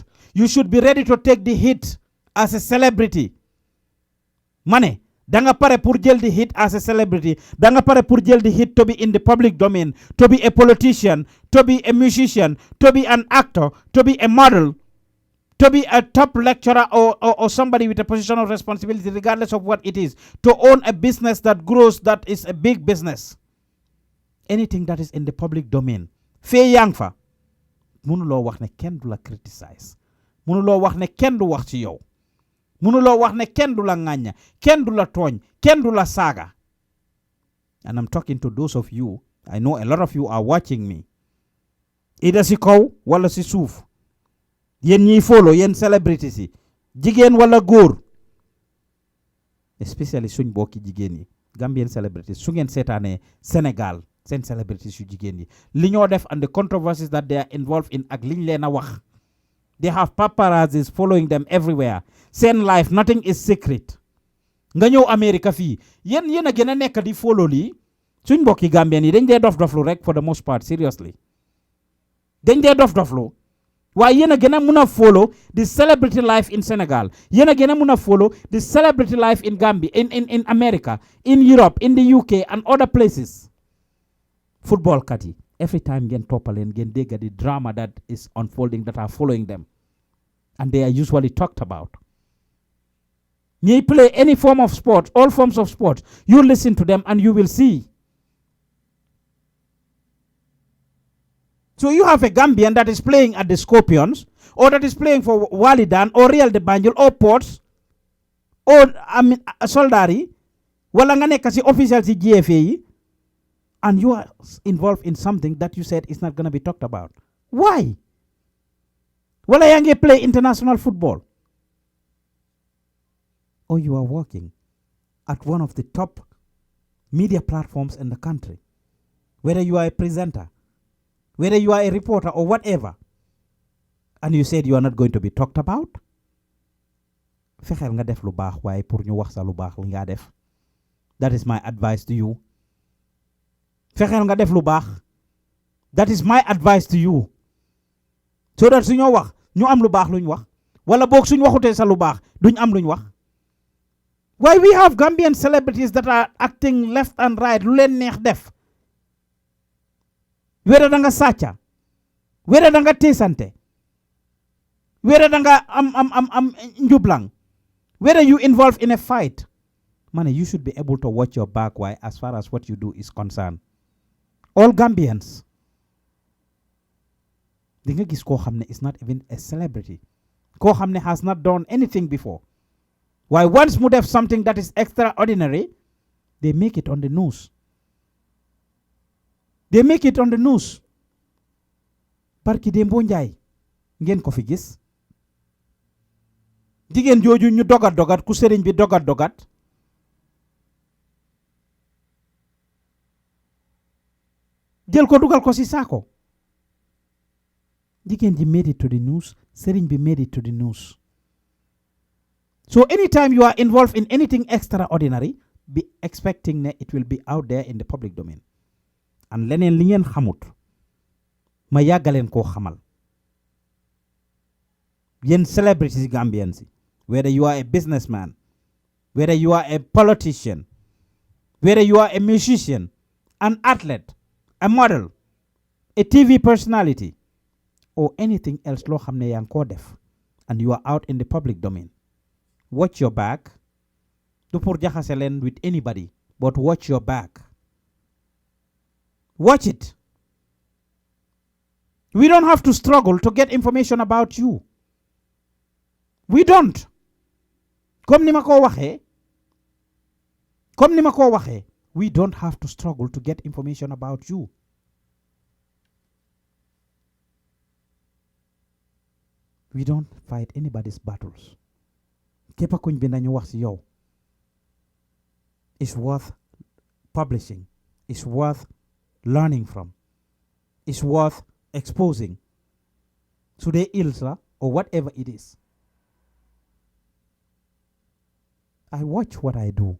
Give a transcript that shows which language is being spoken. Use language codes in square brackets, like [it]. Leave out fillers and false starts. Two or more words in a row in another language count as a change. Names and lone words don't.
[en] You should be ready to take the hit as a celebrity. [wo] Mane, danga pare pour jël [en] the hit as a celebrity. [wo] Danga pare pour jël [en] the hit to be in the public domain, to be a politician, to be a musician, to be an actor, to be a model, to be a top lecturer or somebody with a position of responsibility, regardless of what it is, to own a business that grows, that is a big business. Anything that is in the public domain. [wo] Fee yang fa. Mënuloo wax ne kenn du la criticize. Mënuloo wax ne kenn du wax ci yow. Mënuloo wax ne kenn du la ŋàñña, kenn du la tooñ, kenn du la saaga. [en] And I'm talking to those of you, I know a lot of you are watching me. [wo] Either si kaw wala si suuf. Yen ñiy follow, yen celebrities yi. Jigéen wala góor. Especially suñ bokki jigéen yi. [en] Gambian celebrities. [wo] Su ngeen seetaanee Sénégal, seen celebrities yu jigéen yi. Li ñoo def [en] and the controversies that they are involved in [wo] ak liñ leen a wax. [en] They have paparazzis following them everywhere. Send life, nothing is secret. [wo] Nga ñëw America fii yéen a gën a nekk di follow lii suñ mbokki Gambian yi dañ dee dof-doflu rek [en] for the most part, seriously. [wo] Dañ dee dof-doflu waaye yéen a gën a mun a follow [en] the celebrity life in Senegal. [wo] Yéen a gën a mun a [en] follow the celebrity life in Gambia, in America, in Europe, in the UK and other places. [wo] Football kat yi. [en] Every time [wo] ngeen toppaleen ngeen dégg [en] the drama that is unfolding that are following them. And they are usually talked about. They play any form of sport, all forms of sport. You listen to them and you will see. So you have a Gambian that is playing at the Scorpions, or that is playing for Walidan, or Real de Banjul, or Ports, or Soldari, [wo] wala nga nekk si official si GFA yi, [en] and you are involved in something that you said is not going to be talked about. Why? Well, I ain't play international football. Or you are working at one of the top media platforms in the country. Whether you are a presenter, whether you are a reporter or whatever, and you said you are not going to be talked about, [wo] fexeel nga def lu baax waaye pour ñu wax sa lu baax li nga def. [en] That is my advice to you. [wo] Fexeel nga def lu baax. [en] That is my advice to you. So that [wo] suñu wax ñu am lu baax luñ wax wala boog suñ waxutee sa lu baax duñ am luñ wax. [en] Why we have Gambian celebrities that are acting left and right [wo] lu leen neex def. Whether da nga sàcca, whether da nga teesante, whether da nga am njublang, [en] whether you involve in a fight, man, you should be able to watch your back. Why, as far as what you do is concerned. All Gambians. [wo] Di nga gis koo xam ne [en] is not even a celebrity. [wo] Koo xam ne [en] has not done anything before. Why, once [wo] mu def [en] something that is extraordinary, they make it on the news. They make it on the news. [wo] Barki Dembo Njaay ngeen ko fi gis. Jigéen jooju ñu dogat ku sëriñ bi dogat jël ko dugal ko si saako. Jigéen ji [en] made it to the news, [wo] sëriñ bi [en] made it to the news. So anytime you are involved in anything extraordinary, be expecting that it will be out there in the public domain. [wo] And leneen li ngeen xamut ma yàggaleen koo xamal. [en] Yen celebrities Gambians, whether you are a businessman, whether you are a politician, whether you are a musician, an athlete, a model, a TV personality, or anything else [wo] loo xam ne yaa ngi koo def, [en] and you are out in the public domain, watch your back. [wo] Du pour jaxase leen [en] with anybody, but watch your back. Watch it. We don't have to struggle to get information about you. We don't. [wo] Comme ni ma ko waxee, [en] we don't have to struggle to get information about you. We don't fight anybody's battles. [wo] Képp kuñ binda ñu wax ci yow. [en] It's worth publishing. It's worth learning from. It's worth exposing. So they ilsa or whatever it is. I watch what I do.